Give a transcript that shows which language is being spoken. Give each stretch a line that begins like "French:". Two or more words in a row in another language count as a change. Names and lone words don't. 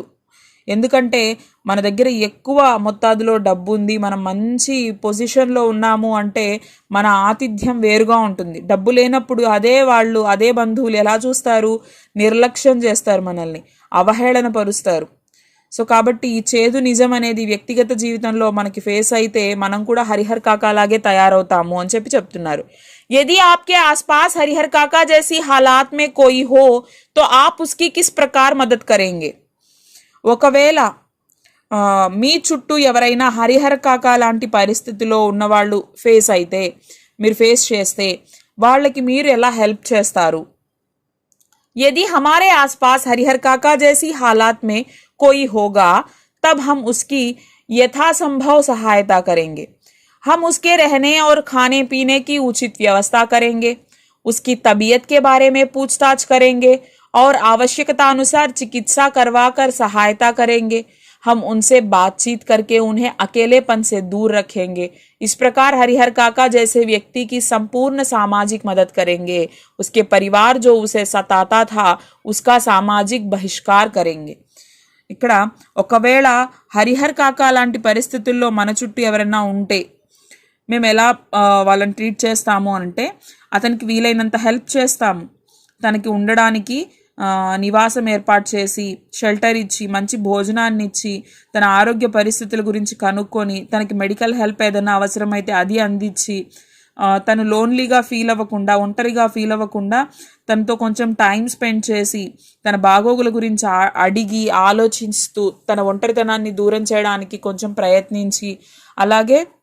Telugu: ఎందుకంటే మన దగ్గర ఎక్కువ మొత్తాదులో డబ్బు ఉంది, మనం మంచి పొజిషన్లో ఉన్నాము అంటే మన ఆతిథ్యం వేరుగా ఉంటుంది. డబ్బు లేనప్పుడు అదే బంధువులు ఎలా చూస్తారు? నిర్లక్ష్యం చేస్తారు, మనల్ని అవహేళన పరుస్తారు. సో కాబట్టి ఈ చేదు నిజం అనేది వ్యక్తిగత జీవితంలో మనకి ఫేస్ అయితే మనం కూడా హరిహర్ కాకా లాగే తయారవుతాము అని చెప్తున్నారు.
Hindi: यदि आपके आसपास हरिहर काका जैसी हालात में कोई हो तो आप उसकी किस प्रकार मदद करेंगे?
Telugu: ఒకవేళ మీ చుట్టూ ఎవరైనా హరిహర కాకా లాంటి పరిస్థితిలో ఉన్నవాళ్ళు మీరు ఫేస్ చేస్తే వాళ్ళకి మీరు ఎలా హెల్ప్ చేస్తారు?
Hindi: यदि हमारे आसपास हरिहर काका जैसी हालात में कोई होगा तब हम उसकी यथासंभव सहायता करेंगे. हम उसके रहने और खाने पीने की उचित व्यवस्था करेंगे, उसकी तबीयत के बारे में पूछताछ करेंगे और आवश्यकता अनुसार चिकित्सा करवा कर सहायता करेंगे. हम उनसे बातचीत करके उन्हें अकेलेपन से दूर रखेंगे. इस प्रकार हरिहर काका जैसे व्यक्ति की संपूर्ण सामाजिक मदद करेंगे. उसके परिवार जो उसे सताता था उसका सामाजिक बहिष्कार करेंगे.
Telugu: ఇక్కడ ఒకవేళ హరిహర్ కాకా లాంటి పరిస్థితుల్లో మన చుట్టూ ఎవరైనా ఉంటే మేము ఎలా వాళ్ళని ట్రీట్ చేస్తాము అంటే అతనికి వీలైనంత హెల్ప్ చేస్తాము. తనకి ఉండడానికి నివాసం ఏర్పాటు చేసి, షెల్టర్ ఇచ్చి, మంచి భోజనాన్ని ఇచ్చి, తన ఆరోగ్య పరిస్థితుల గురించి కనుక్కొని, తనకి
English: medical help
Telugu: ఏదైనా అవసరమైతే అది అందించి, తను
English: lonelyga feel
Telugu: అవ్వకుండా, ఒంటరిగా ఫీల్ అవ్వకుండా తనతో కొంచెం
English: time spend
Telugu: చేసి, తన బాగోగుల గురించి అడిగి ఆలోచిస్తూ తన ఒంటరితనాన్ని దూరం చేయడానికి కొంచెం ప్రయత్నించి, అలాగే